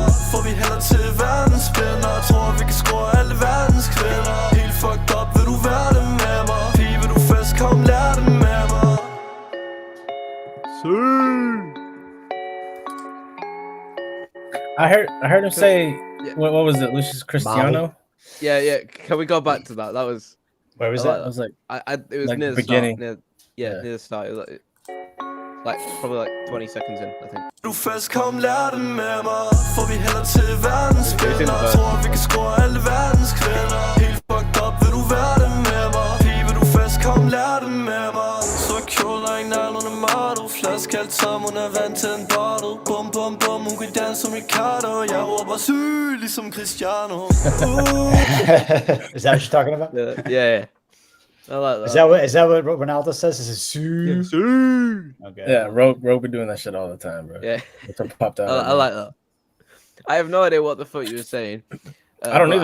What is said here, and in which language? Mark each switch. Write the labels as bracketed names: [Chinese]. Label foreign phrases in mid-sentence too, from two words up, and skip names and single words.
[Danish] For vi hælder til verdensvinder. Tror vi kan score alle verdens kvinder. Helt [English] fucked up, [Danish] vil du være det med mig? Pige, vil du fest, kom lær det med mig. [English] I heard him say, what was it, Lucius Cristiano? Yeah. Can we go back to that? That was. Where was that? I was like, it was like near the beginning. start. Near the start. It was like probably like 20 seconds in, I think. [Danish] Du fest, kom lær det med mig. For vi hælder til verdens vinder. Tror vi kan score alle verdens kvinder. Helt [English] fucked up, [Danish] vil du være det med mig? Pige, vil du fest, kom lær det med mig. Så kjoler ingen alderne model. Flaskalt som hun er vant til en bottle. Bum bum bum, hun kan danse som Ricardo. Jeg råber syg, ligesom Cristiano. [English] Is that what you're talking about? Yeah. I like that. Is that what Ronaldo says? Is it Sue? Okay. Yeah, Ro be doing that shit all the time, bro. Yeah. It's popped out. I like that. I have no idea what the fuck you were saying. I don't either.